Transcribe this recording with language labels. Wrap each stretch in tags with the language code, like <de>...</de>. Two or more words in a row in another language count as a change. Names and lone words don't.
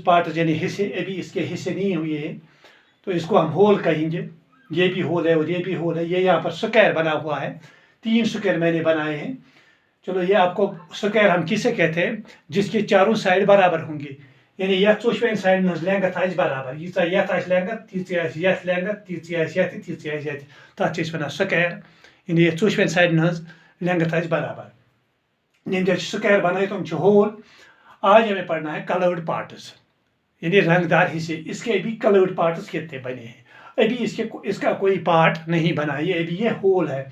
<hi>पार्ट्स यानी हिस्से, अभी इसके हिस्से नहीं हुए हैं तो इसको हम होल कहेंगे। ये भी होल है और ये भी होल है। ये यहाँ पर स्क्वायर बना हुआ है, 3 स्क्वायर मैंने बनाए हैं। चलो, ये आपको स्क्वायर हम किसे कहते हैं, जिसके चारों साइड बराबर होंगे, यानी</hi> <ks>यथ चोशवेन साइड लेंथ आस बराबर। यीचा यथ आस लेंथ तीच यथ लेंथ तीच यथ तीच यथ, तथ वन स्क्वायर। यानी ये चोशवेन साइड लेंथ आस बराबर। यम स्क्वायर बनाए तो हम होल।</ks> <hi>आज हमें पढ़ना है कलर्ड पार्ट्स, यानी रंगदार हिस्से। इसके भी कलर्ड पार्ट्स कितने बने हैं, अभी इसका कोई पार्ट नहीं बना है, ये अभी ये होल है।</hi>